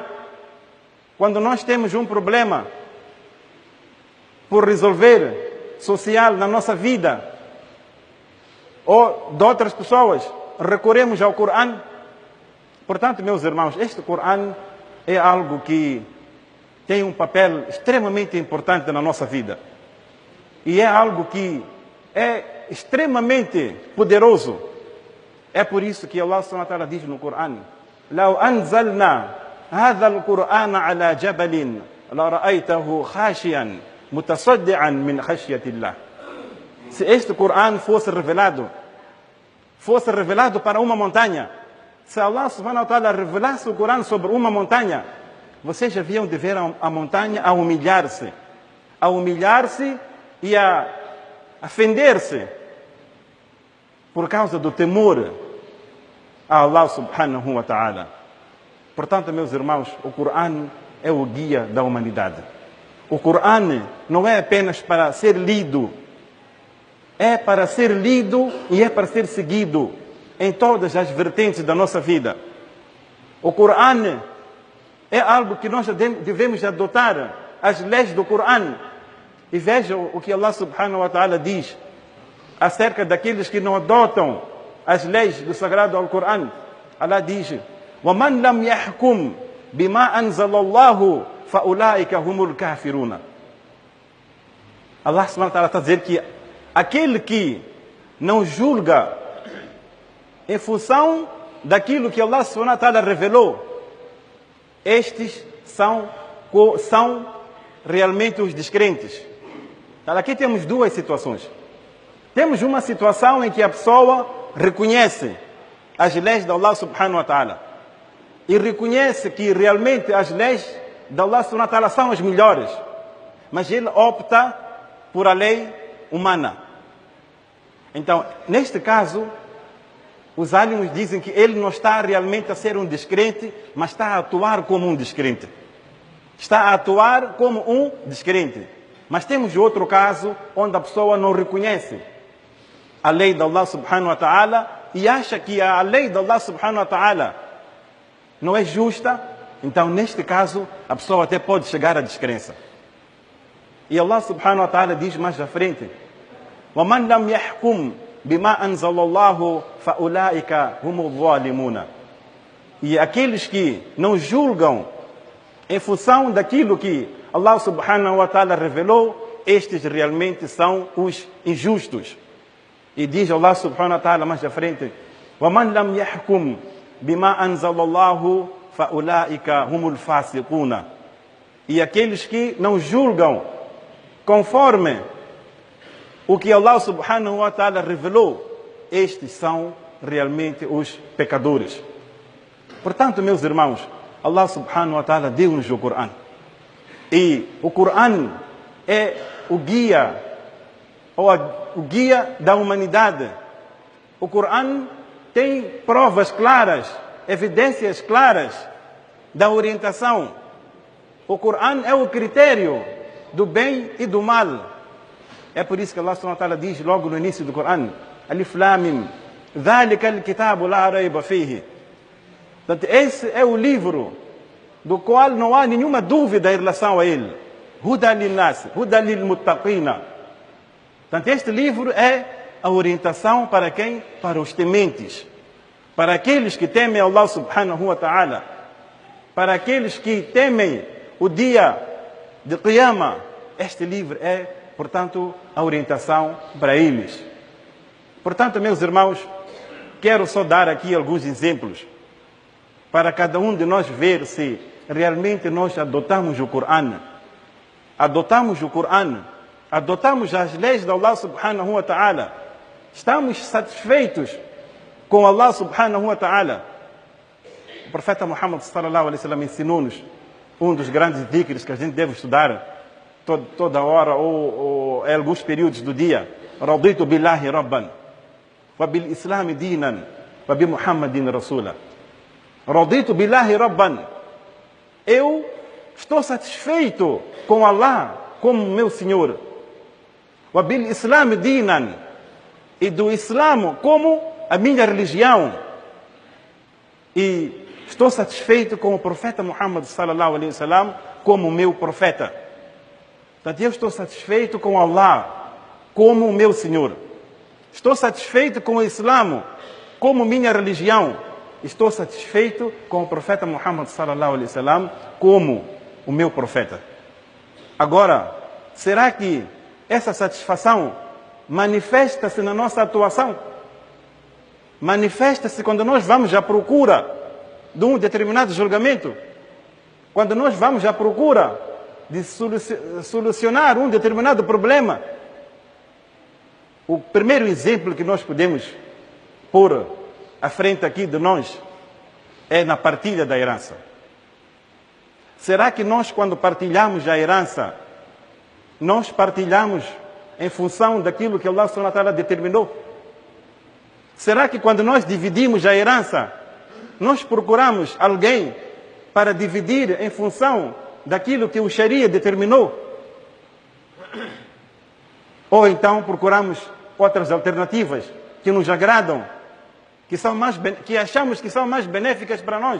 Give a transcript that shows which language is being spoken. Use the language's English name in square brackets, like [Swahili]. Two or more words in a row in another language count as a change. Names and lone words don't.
[Portuguese] Quando nós temos um problema por resolver social na nossa vida, ou de outras pessoas, recorremos ao Coran? Portanto, meus irmãos, este Coran é algo que tem um papel extremamente importante na nossa vida. E é algo que é extremamente poderoso. É por isso que Allah [Arabic] سبحانه وتعالى [Portuguese] diz no Coran: [Arabic] "لو أنزلنا هذا القرآن على جبل لرأيته خاشعا متصدعا من خشية الله." [Portuguese] Se este Coran fosse revelado para uma montanha, se Allah [Arabic] سبحانه وتعالى [Portuguese] revelasse o Coran sobre uma montanha, vocês haviam de ver a montanha a humilhar-se e a fender-se por causa do temor a Allah [Arabic] سبحانه وتعالى. [Portuguese] Portanto, meus irmãos, o Coran é o guia da humanidade. O Coran não é apenas para ser lido, é para ser lido e é para ser seguido em todas as vertentes da nossa vida. O Coran é algo que nós devemos adotar, as leis do Coran. E vejam o que Allah [Arabic] سبحانه وتعالى [Portuguese] diz acerca daqueles que não adotam as leis do Sagrado Al-Quran. [Arabic] Allah diz: وَمَنْ لَمْ يَحْكُمْ بِمَا أَنزَلَ اللَّهُ فَأُولَٰئِكَ هُمُ الْكَافِرُونَ. [Portuguese] Allah [Arabic] سبحانه وتعالى [Portuguese] está a dizer que aquele que não julga em função daquilo que Allah [Arabic] سبحانه وتعالى [Portuguese] revelou, estes são realmente os descrentes. Então, aqui temos duas situações. Temos uma situação em que a pessoa reconhece as leis de Allah [Arabic] سبحانه وتعالى [Portuguese] e reconhece que realmente as leis de Allah [Arabic] سبحانه وتعالى [Portuguese] são as melhores, mas ele opta por a lei humana. Então, neste caso, os ánimos dizem que ele não está realmente a ser um descrente, mas está a atuar como um descrente. Está a atuar como um descrente. Mas temos outro caso onde a pessoa não reconhece a lei de Allah [Arabic] سبحانه وتعالى [Portuguese] e acha que a lei de Allah [Arabic] سبحانه وتعالى [Portuguese] não é justa. Então, neste caso, a pessoa até pode chegar à descrença. E Allah [Arabic] سبحانه وتعالى [Portuguese] diz mais à frente: [Arabic] وَمَنْ لَمْ يَحْكُمْ بِمَا أَنزَلَ اللَّهُ فَأُولَٰئِكَ هُمُ الظَّالِمُونَ. [Portuguese] E aqueles que não julgam em função daquilo que Allah [Arabic] سبحانه وتعالى [Portuguese] revelou, estes realmente são os injustos. E diz Allah [Arabic] سبحانه وتعالى [Portuguese] mais à frente: [Arabic] وَمَنْ لَمْ يَحْكُمْ بِمَا أَنزَلَ اللَّهُ فَأُولَٰئِكَ هُمُ الْفَاسِقُونَ. [Portuguese] E aqueles que não julgam conforme o que Allah [Arabic] سبحانه وتعالى [Portuguese] revelou, estes são realmente os pecadores. Portanto, meus irmãos, Allah [Arabic] سبحانه وتعالى [Portuguese] deu-nos o Corão. E o Corão é o guia, o guia da humanidade. O Corão tem provas claras, evidências claras da orientação. O Corão é o critério do bem e do mal. É por isso que Allah [Arabic] سبحانه وتعالى [Portuguese] diz logo no início do Corão: [Arabic] الم, ذَلِكَ الْكِتَابُ لَا رَيْبَ فِيهِ. [Portuguese] Portanto, esse é o livro do qual não há nenhuma dúvida em relação a ele. [Arabic] هدى للناس، هدى للمتقين. [Portuguese] Portanto, este livro é a orientação para quem? Para os tementes. Para aqueles que temem Allah [Arabic] سبحانه وتعالى. [Portuguese] Para aqueles que temem o dia de Qiyamah. Este livro é, portanto, a orientação para eles. Portanto, meus irmãos, quero só dar aqui alguns exemplos para cada um de nós ver se realmente nós adotamos o Corão. Adotamos o Corão, adotamos as leis de Allah [Arabic] سبحانه وتعالى. [Portuguese] Estamos satisfeitos com Allah [Arabic] سبحانه وتعالى. [Portuguese] O profeta Muhammad [Arabic] صلى الله عليه وسلم [Portuguese] ensinou-nos um dos grandes dhikrs que a gente deve estudar toda hora ou em alguns períodos do dia. [Arabic] رضيت بالله ربا، وبالإسلام دينا، وبمحمد رسولا. رضيت بالله ربا. [Portuguese] Eu estou satisfeito com Allah como meu Senhor. [Arabic] وبالإسلام دينا. [Portuguese] E do Islã como a minha religião. E estou satisfeito com o profeta Muhammad [Arabic] صلى الله عليه وسلم [Portuguese] como meu profeta. Portanto, eu estou satisfeito com Allah como meu Senhor. Estou satisfeito com o Islã como minha religião. Estou satisfeito com o profeta Muhammad [Arabic] صلى الله عليه وسلم [Portuguese] como o meu profeta. Agora, será que essa satisfação manifesta-se na nossa atuação? Manifesta-se quando nós vamos à procura de um determinado julgamento? Quando nós vamos à procura de solucionar um determinado problema? O primeiro exemplo que nós podemos pôr à frente aqui de nós é na partilha da herança. Será que nós, quando partilhamos a herança, nós partilhamos em função daquilo que Allah [Arabic] سبحانه وتعالى [Portuguese] determinou? Será que quando nós dividimos a herança, nós procuramos alguém para dividir em função daquilo que o Sharia determinou? Ou então procuramos outras alternativas que nos agradam, que achamos que são mais benéficas para nós?